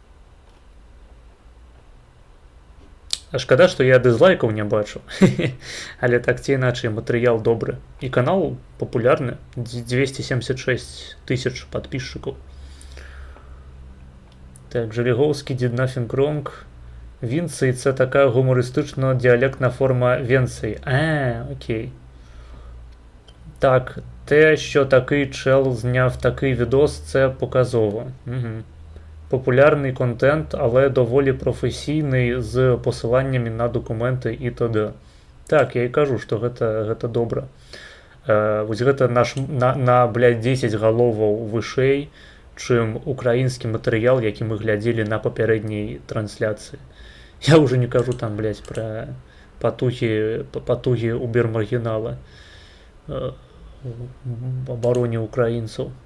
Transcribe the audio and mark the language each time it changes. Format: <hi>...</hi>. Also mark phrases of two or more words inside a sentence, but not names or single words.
<be>А шкада, што я дызлайкаў не бачу. Але так ці іначай, матэрыял добры. І канал папулярны. 276 тысяч падпісчыкаў.</be> <en>Так, Желеговскі did nothing wrong.</en> <uk>Вінцей – це така гумористично-діалектна форма Венцей. Окей. Так, те, що такий чел зняв такий відос, це показово. Популярний контент, але доволі професійний, з посиланнями на документи і т.д.</uk> <be>Так, я і кажу, што гэта добра. Вось гэта на, блядь, 10 галоваў вышэй, чым украінскі матэрыял, які мы глядзелі на папярэдняй трансляцыі. Я уже не кажу там, блядь, пра патугі убермаргінала абароне украінцаў.</be>